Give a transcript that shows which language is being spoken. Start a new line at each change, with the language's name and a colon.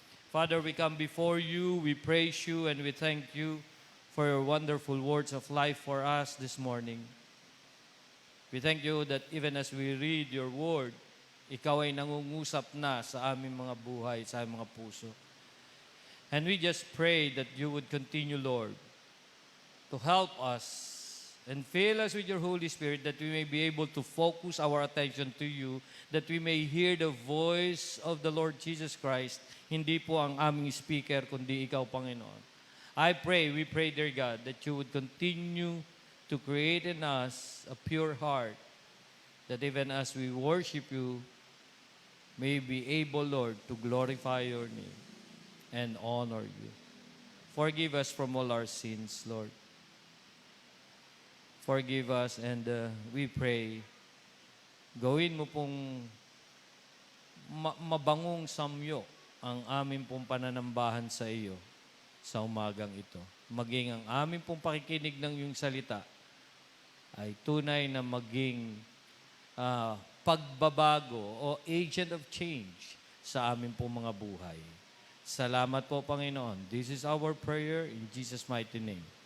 English: Father, we come before you, we praise you, and we thank you for your wonderful words of life for us this morning. We thank you that even as we read your word,
Filipino: ikaw ay nangungusap na sa aming mga buhay, sa aming mga puso.
English: And we just pray that you would continue, Lord, to help us and fill us with your Holy Spirit that we may be able to focus our attention to you, that we may hear the voice of the Lord Jesus Christ,
Filipino: hindi po ang aming speaker, kundi ikaw, Panginoon.
English: We pray, dear God, that you would continue to create in us a pure heart, that even as we worship you, may be able, Lord, to glorify your name and honor you. Forgive us from all our sins, Lord. Forgive us, and we pray,
Filipino: gawin mo pong mabangong samyo ang aming pong pananambahan sa iyo sa umagang ito. Maging ang aming pong pakikinig ng iyong salita ay tunay na maging pagbabago o
English: agent of change
Filipino: sa aming pong mga buhay. Salamat po, Panginoon.
English: This is our prayer in Jesus' mighty name.